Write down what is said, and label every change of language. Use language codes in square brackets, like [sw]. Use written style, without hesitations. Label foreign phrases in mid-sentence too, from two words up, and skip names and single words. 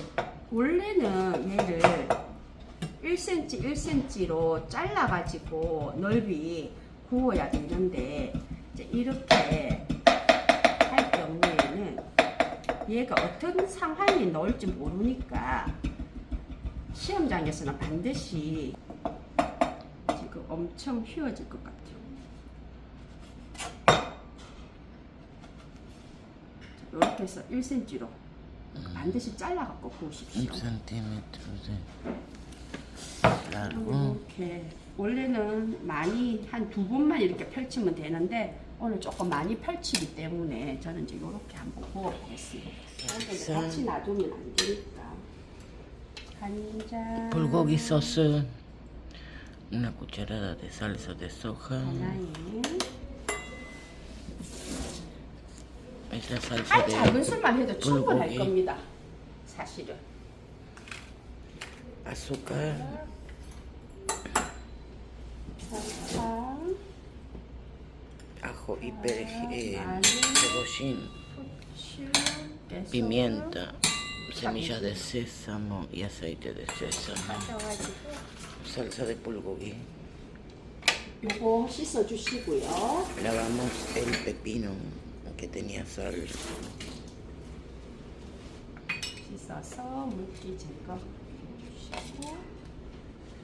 [ko] 원래는 얘를 1cm 1cm로 잘라가지고 넓이 구워야 되는데, 이제 이렇게 할 경우에는 얘가 어떤 상황이 나올지 모르니까 시험장에서는 반드시 지금 엄청 휘어질 것 같아요. 이렇게 해서 1cm로 반드시 잘라갖고 구우십시오. [es] 1cm de largo. [ko] 이렇게 원래는 많이 한 2번만 이렇게 펼치면 되는데, 오늘 조금 많이 펼치기 때문에 저는 이제 이렇게 한번 구워보겠습니다. 이렇게 같이 놔두면 안 되니까. 간장. [en] Bulgogi sauce. [es] Una cucharada de salsa de soja. [ko] 하나에. [es] Es la salsa [ko] 한 [es] de [ko] 작은 술만 해도 충분할 [es] bulgogi. [ko] 겁니다. 사실은. [es] Azúcar. [ko] 설탕, [es] Ajo y perejil. [ko] 마늘, [es] Cebollín. [ko] 후추, 깨소금 [es] Pimienta. Semillas de sésamo y aceite de sésamo. [ko] 가져가지고 [es] Salsa de bulgogi. [ko] 요거 씻어 주시고요. [es] Lavamos el pepino que tenía sal. [ko] 씻어서 물기 제거해 주시고,